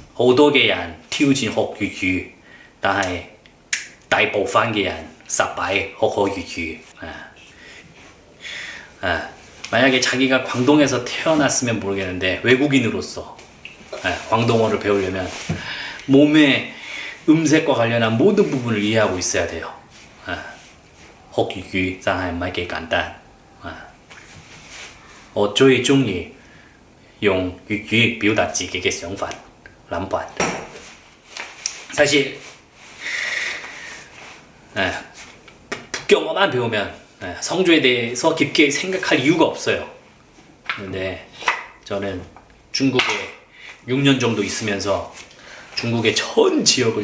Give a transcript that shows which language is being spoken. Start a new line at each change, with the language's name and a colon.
Cantonese: 好多嘅人挑戰學粵語，但係大部分嘅人失敗學粵語。
Korean: 만약에 자기가 광동에서 태어났으면 모르겠는데 외국인으로서 광동어를 배우려면 몸의 음색과 관련한 모든 부분을 이해하고 있어야 돼요.
Cantonese: 學粵語真係唔係幾簡單。我最中意用粵語表達自己嘅想法、諗法。
Korean: 사실 북경어만 배우면 성조에 대해서 깊게 생각할 이유가 없어요. 근데 저는 중국에 6년 정도 있으면서 중국의 전 지역을